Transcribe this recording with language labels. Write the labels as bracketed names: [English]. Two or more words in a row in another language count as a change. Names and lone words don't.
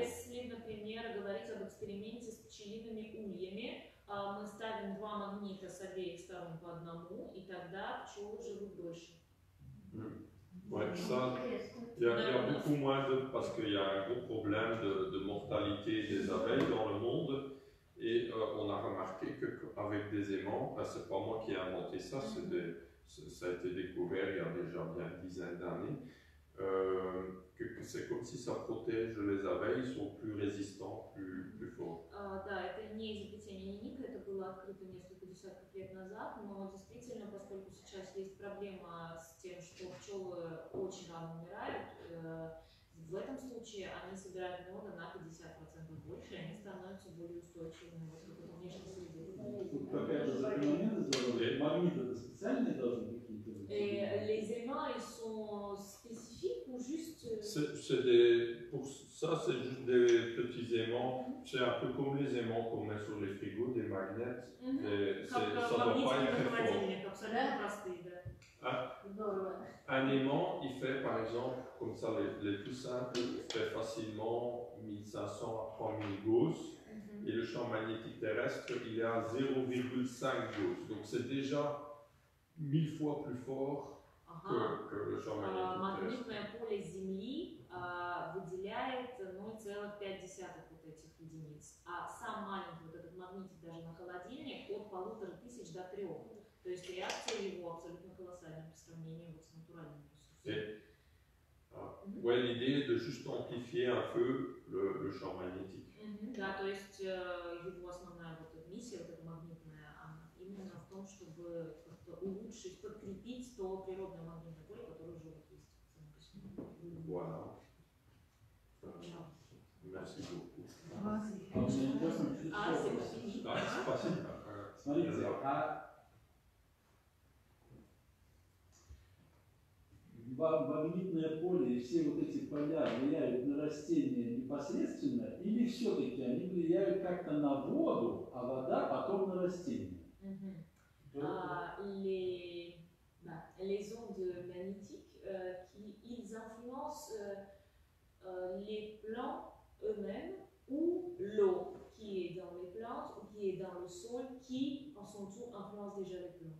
[Russian] Если, например, говорить об эксперименте с пчелиными ульями, мы ставим 2 магнита с обеих сторон по одному, и тогда пчелы живут дольше. [French] Ouais, ça, il y a beaucoup moins de, parce qu'il y a un gros problème de mortalité des abeilles dans le monde, et on a remarqué qu'avec des aimants, c'est pas moi qui ai inventé ça, ça a été découvert il y a déjà bien une dizaine d'années, que c'est comme si ça protège les abeilles, ils sont plus résistants, plus forts. [Russian] Да, это не изобретение Ника, это было открыто несколько десятков лет назад, но действительно, поскольку сейчас есть проблема с тем, что пчелы очень рано умирают, в этом случае они собирают меда на 50% больше, и они становятся более устойчивыми вот к этой внешней среде. Тут какая-то закономерность должна быть. Магниты-то специальные должны какие-то быть? [French] Les aimants, ils sont spécifiques ou juste... Pour ça, c'est juste des petits aimants. C'est un peu comme les aimants qu'on met sur les frigos, des magnets. Ça ne doit pas être très fort. [Russian] Абсолютно простые, да. [French] Un aimant, il fait par exemple, comme ça, les plus simples, il fait facilement 1500 à 3000 Gauss. Et le champ magnétique terrestre, il est à 0,5 Gauss. Donc c'est déjà 1000 fois plus fort que le champ magnétique terrestre. [Russian] Магнитное поле Земли выделяет 0,5 вот этих единиц, а сам маленький вот этот магнитик даже на холодильник от 1500 до 3. То есть реакция его абсолютно колоссальная по сравнению вот с натуральным ресурсом. [French] Ouais, l'idée est de juste amplifier un peu le champ magnétique. [Russian] Да, то есть его основная вот эта миссия, вот эта магнитная, она именно в том, чтобы как-то улучшить, подкрепить то природное магнитное поле, которое уже вот есть само по себе. [French] Voilà. Merci beaucoup. [Russian] Спасибо. Смотрите, магнитное поле и все вот эти поля влияют на растения непосредственно, или все-таки они влияют как-то на воду, а вода потом на растения? [French] Les ondes magnétiques, ils influencent les plants eux-mêmes ou l'eau qui est dans les plantes ou qui est dans le sol qui, en son tour, influence déjà les plants.